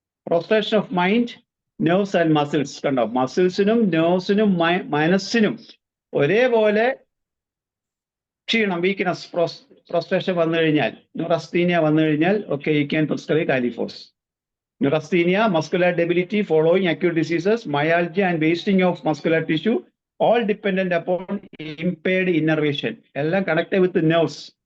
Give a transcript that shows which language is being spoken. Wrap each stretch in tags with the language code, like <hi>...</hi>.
<en>Prostration of mind, nerves and muscles.</en> <ml>കണ്ടോ, മസിൽസിനും നെർവ്സിനും മനസ്സിനും ഒരേപോലെ ക്ഷീണം, വീക്ക്നെസ്, പ്രോസ്ട്രേഷൻ വന്നു കഴിഞ്ഞാൽ, ന്യൂറസ്തീനിയ വന്നു കഴിഞ്ഞാൽ ഒക്കെ</ml> <en>you can prescribe</en> <ml>കാലിഫോസ്.</ml> <en>Neurasthenia, muscular debility following acute diseases, myalgia and wasting of muscular tissue, all dependent upon impaired innervation.</en> <ml>എല്ലാം</ml> <en>connected with the nerves.</en>